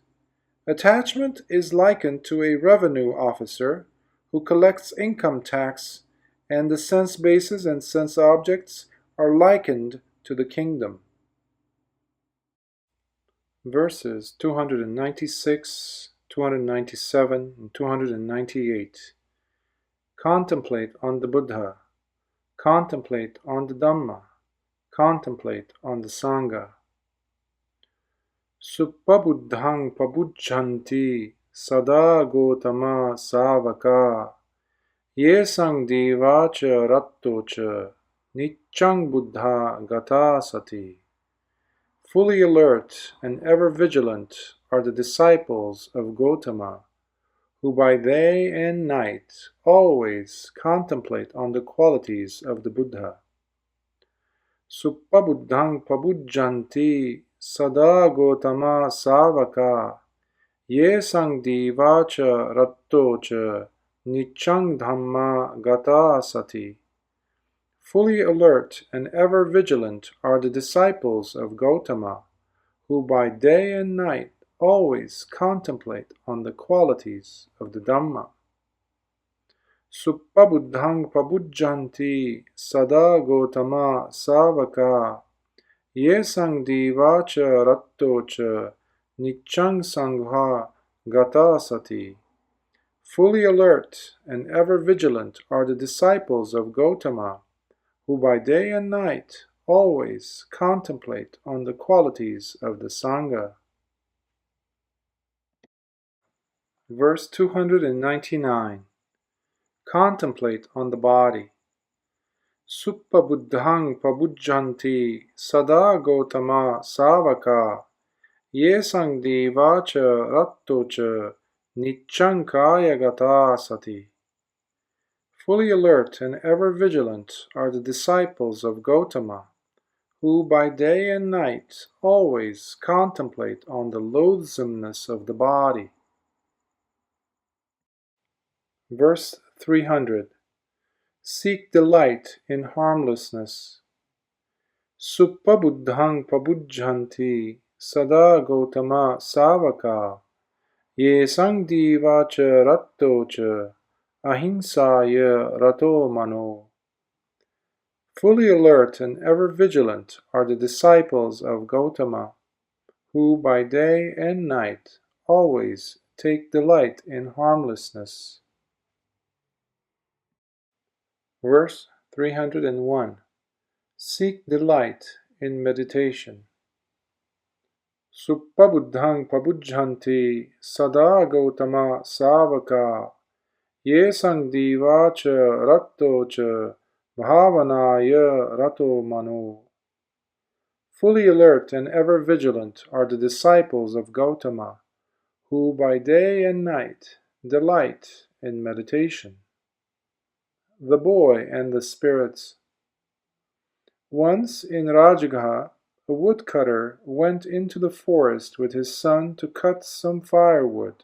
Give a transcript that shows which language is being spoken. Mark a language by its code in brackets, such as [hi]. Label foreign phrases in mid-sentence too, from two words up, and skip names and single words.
[en] Attachment is likened to a revenue officer who collects income tax, and the sense bases and sense objects are likened to the kingdom. Verses 296, 297, and 298. Contemplate on the Buddha. Contemplate on the Dhamma. Contemplate on the Sangha. [pi] Suppabuddhaṃ pabujjanti sada gotama savaka yesang divacha rattocha niccang buddha gata sati. [en] Fully alert and ever vigilant are the disciples of Gotama, who by day and night always contemplate on the qualities of the Buddha. [pi] Suppabuddhaṃ pabujjanti sada gotama savaka yesang divacha rattocha niccang dhamma gata sati. [en] Fully alert and ever vigilant are the disciples of Gotama, who by day and night always contemplate on the qualities of the Dhamma. [pi] Suppabuddhaṃ pabujjanti sada gotama savaka yesang divacha rattocha niccang sangha gata sati. [en] Fully alert and ever vigilant are the disciples of Gotama, who by day and night always contemplate on the qualities of the Sangha. Verse 299. Contemplate on the body. [pi] Suppabuddhaṃ pabujjanti sada gotama savaka yesang divacha rattocha niccang kaya gata sati. [en] Fully alert and ever vigilant are the disciples of Gotama, who by day and night always contemplate on the loathsomeness of the body. Verse 300. Seek delight in harmlessness. [pi] Suppabuddhaṃ pabujjanti sada gotama savaka yesang divacha rattocha ahinsaya rato mano. [en] Fully alert and ever vigilant are the disciples of Gotama, who by day and night always take delight in harmlessness. Verse 301. Seek delight in meditation. [pi] Suppabuddhaṃ pabujjanti sada gotama savaka yesang divacha rattocha bhavanaya rato mano. [en] Fully alert and ever vigilant are the disciples of Gotama, who by day and night delight in meditation. The boy and the spirits. Once in Rajagaha, a woodcutter went into the forest with his son to cut some firewood.